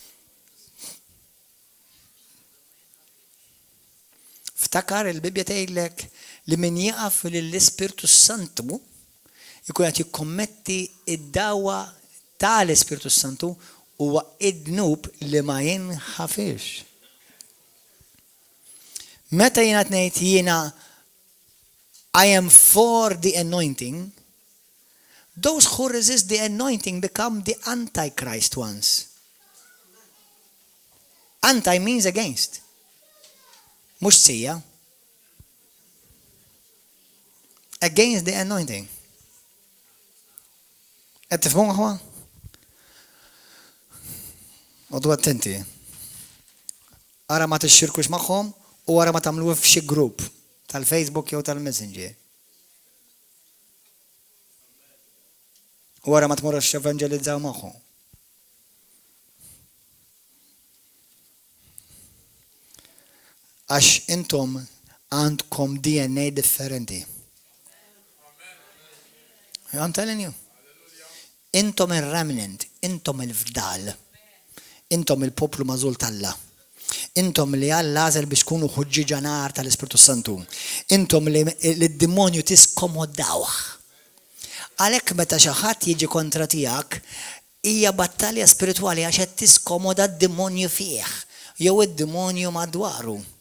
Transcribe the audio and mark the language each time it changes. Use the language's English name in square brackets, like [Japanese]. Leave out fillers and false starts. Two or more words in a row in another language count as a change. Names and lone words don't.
[Maltese] Ftakar il-Bibja tgħidlek li min jaqaf lill-Ispiritu Santu jkun qed jikkommetti id-dawwa tal-Ispiritu Santu huwa id-dnub li ma jinħafix. Meta jiena ngħid jiena [English] I am for the anointing, those who resist the anointing become the antichrist ones. Anti means against. [Maltese] Mhux sija. [English] Against the anointing. [Maltese] Qed tifhmu aħwa? Għodu attenti. Ara ma tixxirkux magħhom u wara ma tagħmluh f'xi grupp tal-Facebook jew tal-Messenger. U wara ma tmorrux evangelizzaw magħhom. Għax intom għandkom DNA differenti. [English] I'm telling you. [Maltese] Intom il-remnant, intom il-fdal. Intom il-poplu mażul tal-Alla. Intom li Alla għażel biex tkunu ħuġġiġa nar tal-Ispirtu Santu. Intom li d-demonju tiskomodawh. Għalhekk meta xi ħadd jiġi kontra tiegħek hija battalja spiritwali għax qed tiskomoda d-demonju fih jew id-demonju madwaru.